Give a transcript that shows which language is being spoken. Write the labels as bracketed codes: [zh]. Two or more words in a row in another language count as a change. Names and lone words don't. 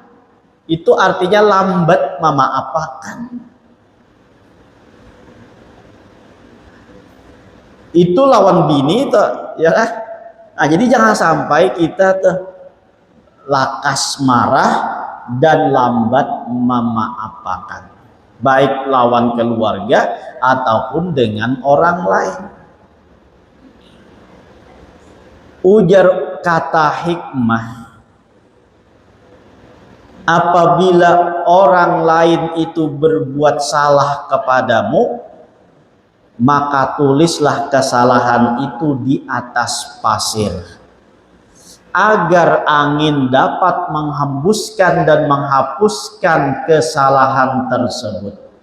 [id] Itu artinya lambat memaafkan. [bjn] Itu lawan bini tuh, ya kan? [id] Nah, jadi jangan sampai kita tuh lakas marah dan lambat memaafkan, baik lawan keluarga ataupun dengan orang lain. Ujar kata hikmah, apabila orang lain itu berbuat salah kepadamu, maka tulislah kesalahan itu di atas pasir, agar angin dapat menghembuskan dan menghapuskan kesalahan tersebut.